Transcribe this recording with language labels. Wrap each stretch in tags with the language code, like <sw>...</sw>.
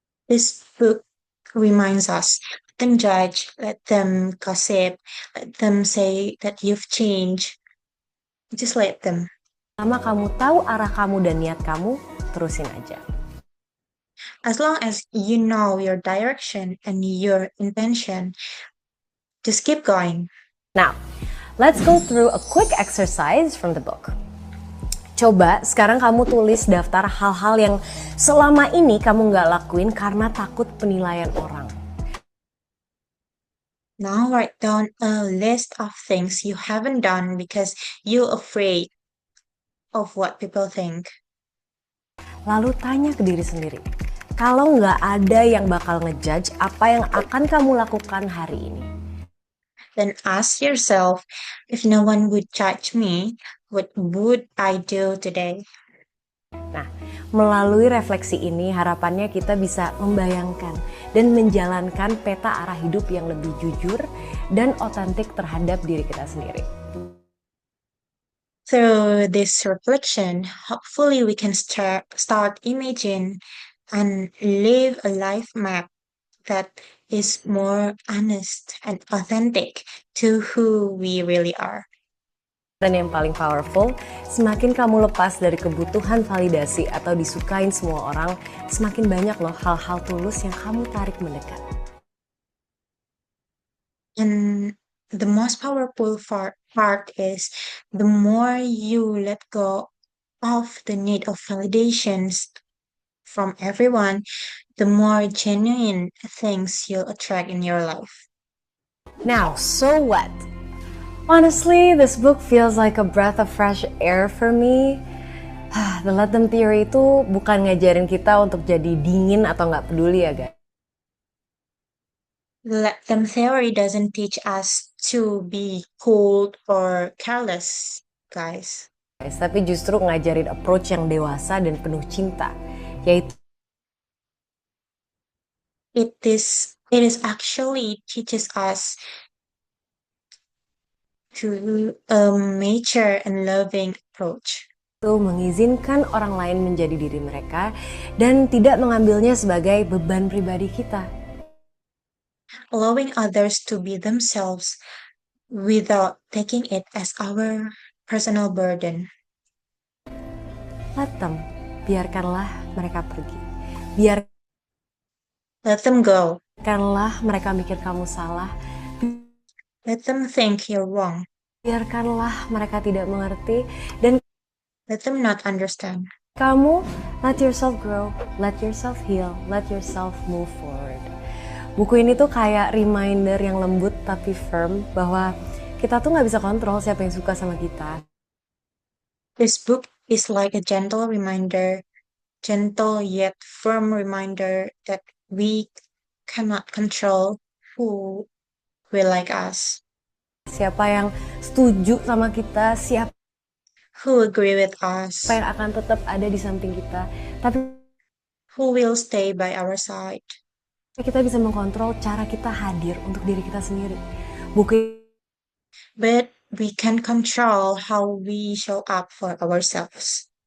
<en>This book reminds us, let them judge, let them gossip, let them say that you've changed. Just let them.</en> <id>Selama kamu tahu arah kamu dan niat kamu, terusin aja.</id> <en>As long as you know your direction and your intention, just keep going. Now, let's go through a quick exercise from the book.</en> <id>Coba sekarang kamu tulis daftar hal-hal yang selama ini kamu nggak lakuin karena takut penilaian orang.</id> <en>Now write down a list of things you haven't done because you're afraid of what people think.</en> <id>Lalu tanya ke diri sendiri, kalau nggak ada yang bakal ngejudge, apa yang akan kamu lakukan hari ini?</id> <en>Then ask yourself, if no one would judge me, what would I do today?</en> <id>Nah, melalui refleksi ini harapannya kita bisa membayangkan dan menjalankan peta arah hidup yang lebih jujur dan otentik terhadap diri kita sendiri.</id> <en>Through this reflection, hopefully we can start imagine and live a life map that is more honest and authentic to who we really are.</en> <id>Dan yang paling powerful, semakin kamu lepas dari kebutuhan validasi atau disukain semua orang, semakin banyak loh hal-hal tulus yang kamu tarik mendekat.</id> <en>And the most powerful part is the more you let go of the need of validations from everyone, the more genuine things you'll attract in your life. Now, so what? Honestly, this book feels like a breath of fresh air for me.</en> <id>The Let Them Theory itu bukan ngajarin kita untuk jadi dingin atau nggak peduli ya guys.</id> <en>The Let Them Theory doesn't teach us to be cold or careless, guys.</en> <id>Tapi justru ngajarin approach yang dewasa dan penuh cinta, yaitu</id> <en>It is actually teaches us to a mature and loving approach.</en> <id>mengizinkan orang lain menjadi diri mereka dan tidak mengambilnya sebagai beban pribadi kita.</id> <en>Allowing others to be themselves without taking it as our personal burden. Let them,</en> <id>biarkanlah mereka pergi.</id> <en>Let them go.</en> <id>Biarkanlah mereka mikir kamu salah.</id> <en>Let them think you're wrong.</en> <id>Biarkanlah mereka tidak mengerti dan</id> <en>Let them not understand. kamu let yourself grow, let yourself heal, let yourself move forward.</en> <id>Buku ini tuh kayak reminder yang lembut tapi firm bahwa kita tuh nggak bisa kontrol siapa yang suka sama kita.</id> <en>This book is like a gentle reminder, gentle yet firm reminder that we cannot control who will like us.</en> <id>Siapa yang setuju sama kita, siapa</id> <en>who agree with</en> <id>Siapa</id> <en>us,</en> <id>yang akan tetap ada di samping kita, tapi</id> <en>who will stay by our side.</en> <id>kita bisa mengkontrol cara kita hadir untuk diri kita sendiri. Buku</id> <en>But we can control how we show up for ourselves.</en>